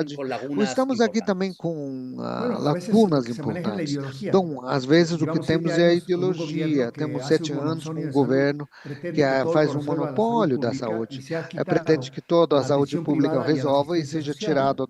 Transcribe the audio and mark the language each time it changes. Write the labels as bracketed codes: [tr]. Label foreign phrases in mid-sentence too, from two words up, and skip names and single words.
[es] lagunas [pt] estamos aqui também [es] importantes. [pt] com [es] Bueno, a veces lo [pt] lacunas [es] que se maneja es la [pt] importantes. [es] ideología. [pt] Então, às vezes, o que [es] Llevamos [pt] temos [es] 7 [pt] é a [es] años con un [pt] ideologia. [es] gobierno que [pt] Temos [es] hace [pt] 7 [es] un [pt] anos com [es] monopolio [pt] um [es] de salud, [pt] governo [es] pretende [pt] que [es] que todo [pt] faz [es] lo [pt] um [es] resuelva la salud [pt] monopólio da [es] pública y [pt] saúde. [es] se ha [pt] Pretende [es] quitado [pt] que toda a [es] la [pt] saúde [es] atención [pt] pública [es] privada y a la [pt] resolva e [es] asistencia [pt] seja [es] social.